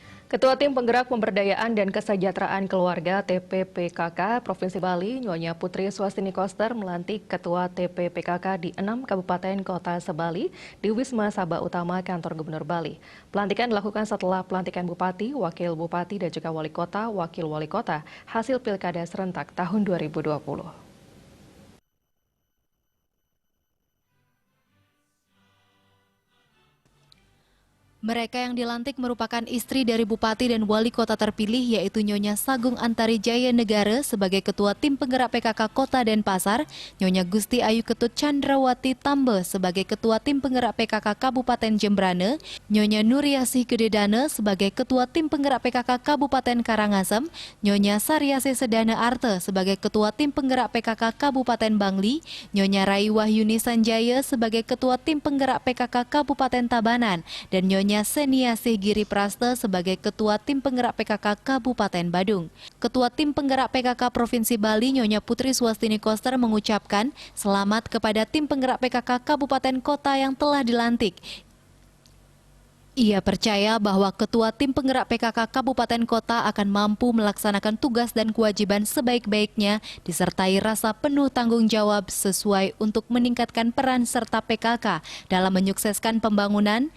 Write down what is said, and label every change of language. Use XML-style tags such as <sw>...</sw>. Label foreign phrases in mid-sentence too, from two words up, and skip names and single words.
<id>Ketua Tim Penggerak Pemberdayaan dan Kesejahteraan Keluarga TPPKK Provinsi Bali, Nyonya Putri Swastini Koster melantik Ketua TPPKK di 6 Kabupaten Kota Sebali di Wisma Sabah Utama Kantor Gubernur Bali. Pelantikan dilakukan setelah pelantikan Bupati, Wakil Bupati, dan juga Wali Kota, Wakil Wali Kota hasil Pilkada serentak tahun 2020. Mereka yang dilantik merupakan istri dari Bupati dan Wali Kota terpilih yaitu Nyonya Sagung Antari Jaya Negara sebagai Ketua Tim Penggerak PKK Kota Denpasar, Nyonya Gusti Ayu Ketut Chandrawati Tambe sebagai Ketua Tim Penggerak PKK Kabupaten Jembrane, Nyonya Nuriasih Gededana sebagai Ketua Tim Penggerak PKK Kabupaten Karangasem, Nyonya Saryasi Sedana Arte sebagai Ketua Tim Penggerak PKK Kabupaten Bangli, Nyonya Rai Wahyuni Sanjaya sebagai Ketua Tim Penggerak PKK Kabupaten Tabanan, dan Nyonya Seniasih Giri Prasta sebagai Ketua Tim Penggerak PKK Kabupaten Badung. Ketua Tim Penggerak PKK Provinsi Bali, Nyonya Putri Swastini Koster mengucapkan selamat kepada Tim Penggerak PKK Kabupaten Kota yang telah dilantik. Ia percaya bahwa Ketua Tim Penggerak PKK Kabupaten Kota akan mampu melaksanakan tugas dan kewajiban sebaik-baiknya, disertai rasa penuh tanggung jawab sesuai untuk meningkatkan peran serta PKK dalam menyukseskan pembangunan.</id>